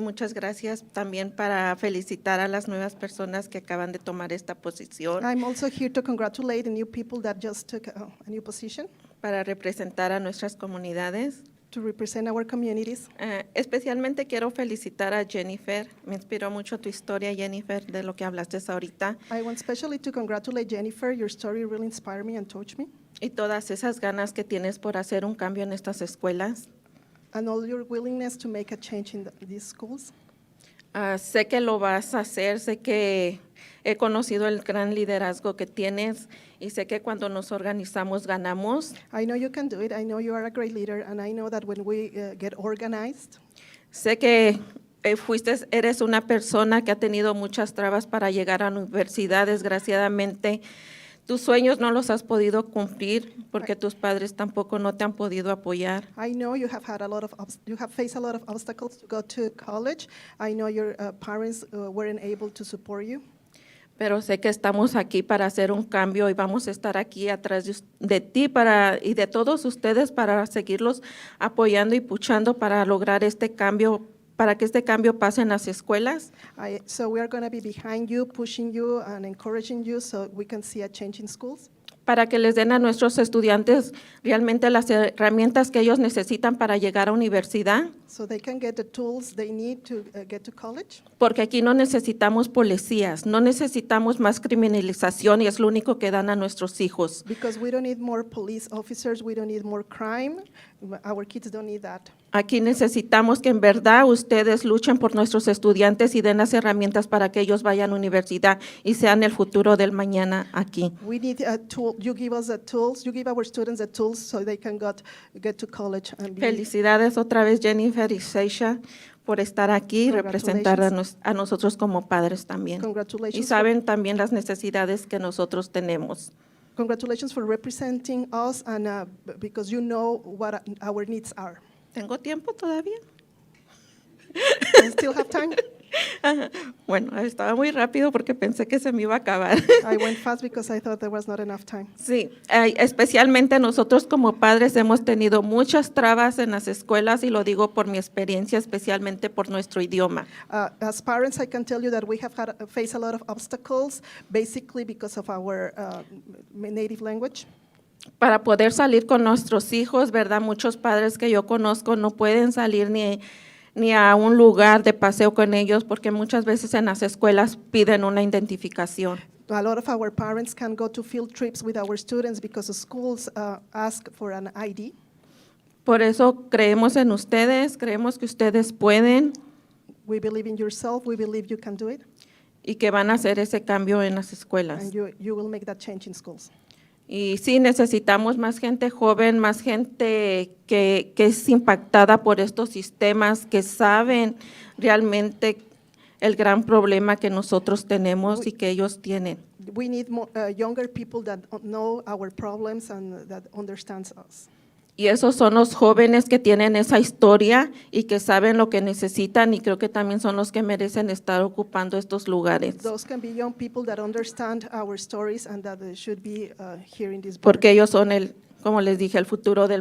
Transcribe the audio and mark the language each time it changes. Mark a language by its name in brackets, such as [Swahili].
[Spanish] Muchas gracias también para felicitar a las nuevas personas que acaban de tomar esta posición [English] I'm also here to congratulate the new people that just took a new position [Spanish] para representar a nuestras comunidades. [English] to represent our communities. [Spanish] Especialmente quiero felicitar a Jennifer. Me inspiró mucho tu historia, Jennifer, de lo que hablaste ahorita. [English] I want especially to congratulate Jennifer. Your story really inspired me and touched me. [Spanish] Y todas esas ganas que tienes por hacer un cambio en estas escuelas. [English] And all your willingness to make a change in these schools. [Spanish] Sé que lo vas a hacer, sé que he conocido el gran liderazgo que tienes y sé que cuando nos organizamos ganamos. [English] I know you can do it. I know you are a great leader, and I know that when we get organized, [Spanish] Sé que eres una persona que ha tenido muchas trabas para llegar a la universidad. Desgraciadamente, tus sueños no los has podido cumplir porque tus padres tampoco no te han podido apoyar. [English] I know you have had you have faced a lot of obstacles to go to college. I know your parents weren't able to support you. [Spanish] Pero sé que estamos aquí para hacer un cambio y vamos a estar aquí atrás de ti y de todos ustedes para seguirlos apoyando y puchando para lograr este cambio, para que este cambio pase en las escuelas. [English] So we are going to be behind you, pushing you and encouraging you so we can see a change in schools. [Spanish] Para que les den a nuestros estudiantes realmente las herramientas que ellos necesitan para llegar a universidad. [English] So they can get the tools they need to get to college. [Spanish] Porque aquí no necesitamos policías, no necesitamos más criminalización y es lo único que dan a nuestros hijos. [English] Because we don't need more police officers, we don't need more crime. Our kids don't need that. [Spanish] Aquí necesitamos que en verdad ustedes luchen por nuestros estudiantes y den las herramientas para que ellos vayan a la universidad y sean el futuro del mañana aquí. [English] We need a tool. You give us the tools. You give our students the tools so they can get to college and be. [Spanish] Felicidades otra vez Jennifer y Seisha por estar aquí y representar a nosotros como padres también. [English] Congratulations. [Spanish] Y saben también las necesidades que nosotros tenemos. [English] Congratulations for representing us and because you know what our needs are. [Spanish] ¿Tengo tiempo todavía? [English] I still have time. [Spanish] Bueno, estaba muy rápido porque pensé que se me iba a acabar. [English] I went fast because I thought there was not enough time. [Spanish] Sí, especialmente nosotros como padres hemos tenido muchas trabas en las escuelas y lo digo por mi experiencia, especialmente por nuestro idioma. [English] As parents, I can tell you that we have faced a lot of obstacles, basically because of our native language. [Spanish] Para poder salir con nuestros hijos, ¿verdad? Muchos padres que yo conozco no pueden salir ni a un lugar de paseo con ellos porque muchas veces en las escuelas piden una identificación. [English] A lot of our parents can go to field trips with our students because the schools ask for an ID. [Spanish] Por eso creemos en ustedes, creemos que ustedes pueden. [English] We believe in yourself, we believe you can do it. [Spanish] Y que van a hacer ese cambio en las escuelas. [English] And you will make that change in schools. [Spanish] Y sí, necesitamos más gente joven, más gente que es impactada por estos sistemas, que saben realmente el gran problema que nosotros tenemos y que ellos tienen. [English] We need more, younger people that know our problems and that understands us. [Spanish] Y esos son los jóvenes que tienen esa historia y que saben lo que necesitan y creo que también son los que merecen estar ocupando estos lugares. [English] Those can be young people that understand our stories and that they should be here in this board. [Spanish] Porque ellos son como les dije, el futuro del